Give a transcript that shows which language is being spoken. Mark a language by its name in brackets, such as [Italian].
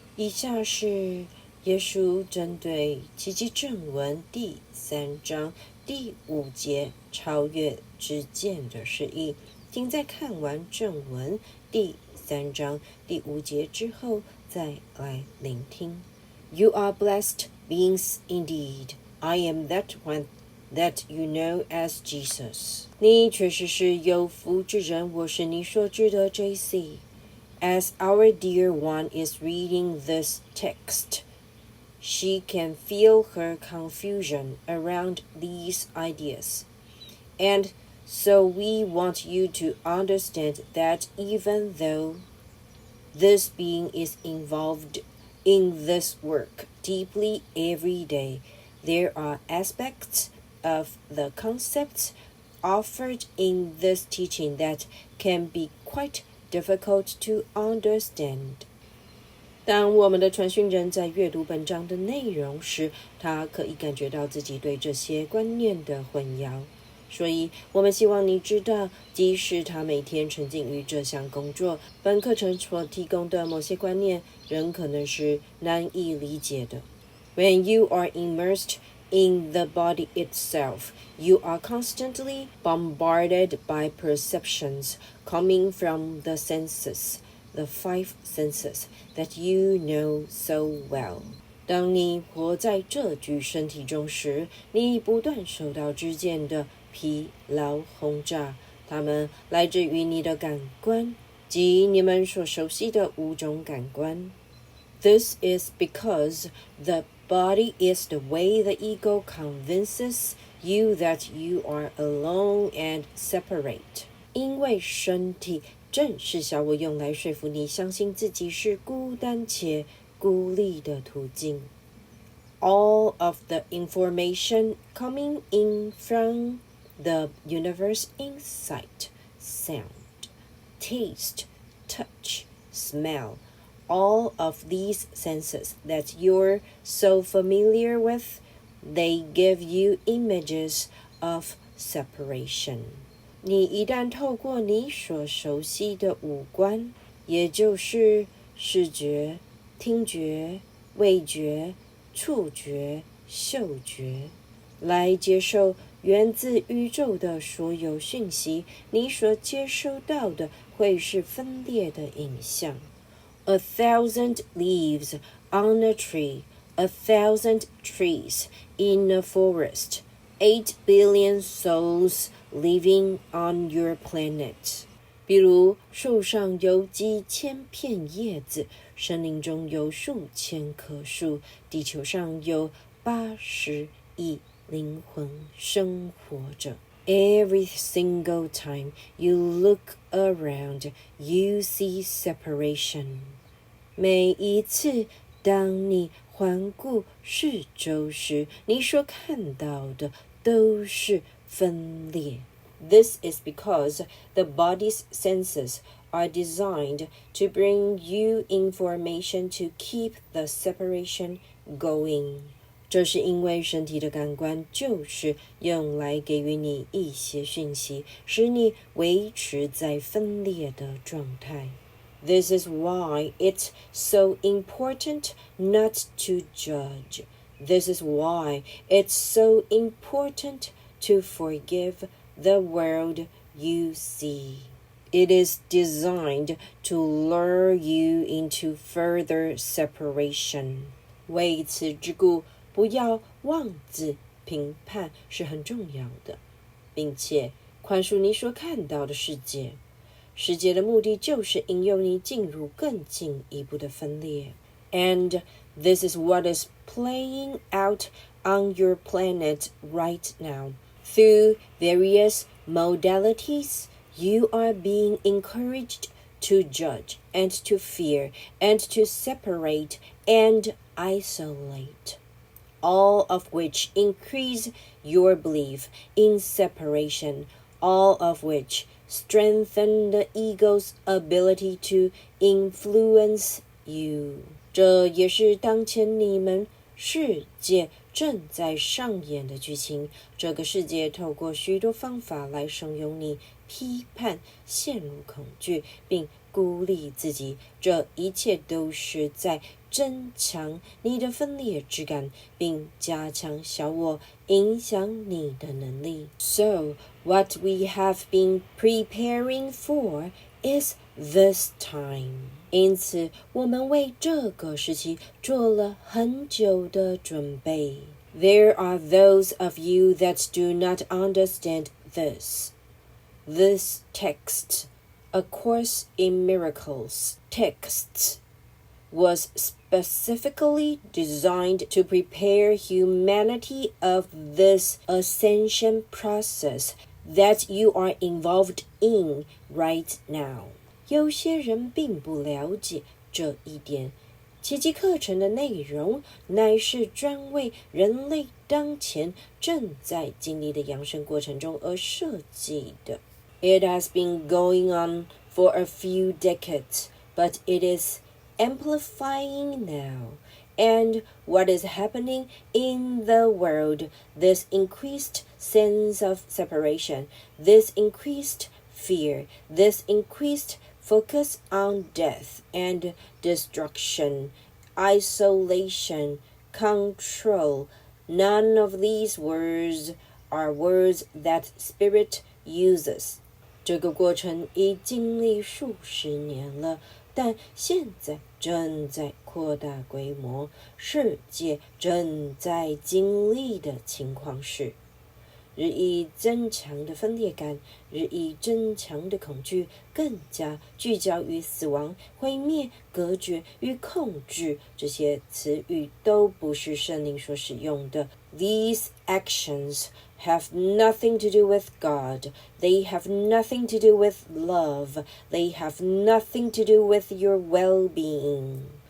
[Chinese] 以下是耶稣针对奇迹正文第3章第5节超越知见的释义，请在看完正文第3章第5节之后再来聆听。 [English] You are blessed beings indeed. I am that one that you know as Jesus. [Chinese] 你确实是有福之人，我是你所知的JC. [English] As our dear one is reading this text, she can feel her confusion around these ideas. And so we want you to understand that even though this being is involved in this work deeply every day, there are aspects of the concepts offered in this teaching that can be quite difficult to understand. [Chinese] 当我们的传讯人在阅读本章的内容时，他可以感觉到自己对这些观念的混淆。所以我们希望你知道，即使他每天沉浸于这项工作，本课程所提供的某些观念仍可能是难以理解的。 [English] When you are immersed in the body itself, you are constantly bombarded by perceptions coming from the senses, the 5 senses that you know so well. [Chinese] 当你活在这具身体中时，你不断受到知见的疲劳轰炸，它们来自于你的感官，即你们所熟悉的5种感官。 [English] This is because the body is the way the ego convinces you that you are alone and separate. [Chinese] 因为身体正是小我用来说服你相信自己是孤单且孤立的途径。 [English] All of the information coming in from the universe in sight, sound, taste, touch, smell, all of these senses that you're so familiar with, they give you images of separation. [Chinese] 你一旦透过你所熟悉的五官，也就是视觉、听觉、味觉、触觉、嗅觉，来接受源自宇宙的所有讯息，你所接收到的会是分裂的影像。 [English] 1,000 leaves on a tree, 1,000 trees in a forest, 8 billion souls living on your planet. [Chinese] 比如树上有几千片叶子，森林中有数千棵树，地球上有80亿灵魂生活着。 [English] Every single time you look around, you see separation. [Chinese] 每一次当你环顾四周时，你所看到的都是分裂。 [English] This is because the body's senses are designed to bring you information to keep the separation going. [Chinese] 这是因为身体的感官就是用来给予你一些讯息，使你维持在分裂的状态。 [English] This is why it's so important not to judge. This is why it's so important to forgive the world you see. It is designed to lure you into further separation. [Chinese] 为此之故，不要妄自评判是很重要的，并且宽恕你所看到的世界。世界的目的就是引诱你进入更进一步的分裂。 [English] And this is what is playing out on your planet right now. Through various modalities, you are being encouraged to judge and to fear and to separate and isolate, all of which increase your belief in separation, all of which strengthen the ego's ability to influence you. [Chinese] 这也是当前你们世界正在上演的剧情。这个世界透过许多方法来怂恿你批判、陷入恐惧，并孤立自己，这一切都是在增强你的分裂之感，并加强小我影响你的能力。 [English] So, what we have been preparing for is this time. [Chinese] 因此，我们为这个时期做了很久的准备。 [English] There are those of you that do not understand this. This text, A Course in Miracles text, was specifically designed to prepare humanity of this ascension process that you are involved in right now. [Chinese] 有些人并不了解这一点。奇迹课程的内容乃是专为人类当前正在经历的养生过程中而设计的。 [English] It has been going on for a few decades, but it is amplifying now. And what is happening in the world, this increased sense of separation, this increased fear, this increased focus on death and destruction, isolation, control. None of these words are words that Spirit uses. [Chinese] 这个过程已经历数十年了，但现在正在扩大规模。世界正在经历的情况是，日益增强的分裂感，日益增强的恐惧，更加聚焦于死亡、毁灭、隔绝与控制。这些词语都不是圣灵所使用的。 [English] These actions have nothing to do with God. They have nothing to do with love. They have nothing to do with your well-being.